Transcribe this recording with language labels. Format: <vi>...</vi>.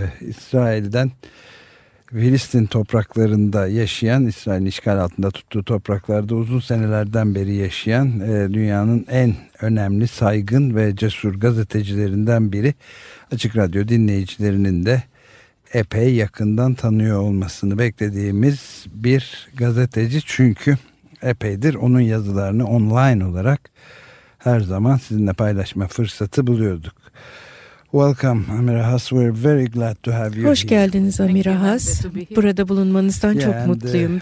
<tr>İsrail'den Filistin topraklarında yaşayan, İsrail'in işgal altında tuttuğu topraklarda uzun senelerden beri yaşayan dünyanın en önemli, saygın ve cesur gazetecilerinden biri. Açık Radyo dinleyicilerinin de epey yakından tanıyor olmasını beklediğimiz bir gazeteci, çünkü epeydir onun yazılarını online olarak her zaman sizinle paylaşma fırsatı buluyorduk.</tr> <en>Welcome Amira Has, we're very glad to have you here.</en> <tr>Hoş geldiniz Amira Has. Burada bulunmanızdan çok mutluyum.</tr>